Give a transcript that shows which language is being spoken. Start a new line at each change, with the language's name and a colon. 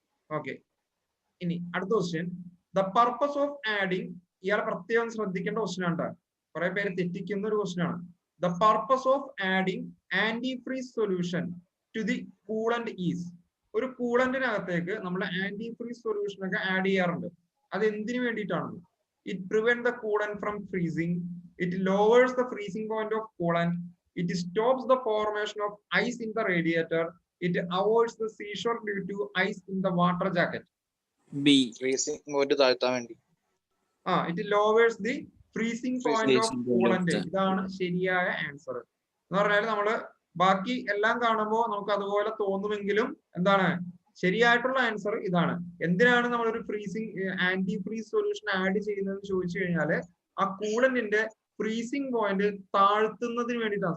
Malayalam: Okay, ഇനി അടുത്ത question.
English: the purpose of adding,
Malayalam: ഇയാൾ പ്രത്യേകം ശ്രദ്ധിക്കേണ്ട ക്വസ്റ്റ്യൻ ആണ്. കുറെ പേര് തെറ്റിക്കുന്ന ഒരു ക്വസ്റ്റ്യൻ ആണ്.
English: The purpose of adding antifreeze solution to the coolant is.
Malayalam: ഒരു കൂളന്റിനകത്തേക്ക് നമ്മൾ ആന്റി ഫ്രീസ് സൊല്യൂഷൻ ഒക്കെ ആഡ് ചെയ്യാറുണ്ട്. അത് എന്തിനു വേണ്ടിയിട്ടാണ്?
English: It prevents the coolant from freezing. It lowers the freezing point of coolant. It stops the formation of ice in the radiator. It avoids the seizure due to ice in the water jacket. B.
Malayalam: Freezing point താഴ്ത്താൻ വേണ്ടി.
English: It lowers the freezing point of coolant.
Malayalam: ഇതാണ് ശരിയായ answer. എന്ന് പറഞ്ഞാൽ നമ്മള് ബാക്കി എല്ലാം കാണുമ്പോൾ നമുക്ക് അതുപോലെ തോന്നുമെങ്കിലും എന്താണ് ശരിയായിട്ടുള്ള ആൻസർ ഇതാണ്. എന്തിനാണ് നമ്മൾ ഒരു ആന്റി ഫ്രീസ് സൊല്യൂഷൻ ആഡ് ചെയ്യുന്നത് ചോദിച്ചു കഴിഞ്ഞാല് ആ കൂളന്റിന്റെ ഫ്രീസിംഗ് പോയിന്റ് താഴ്ത്തുന്നതിന് വേണ്ടിയിട്ടാണ്.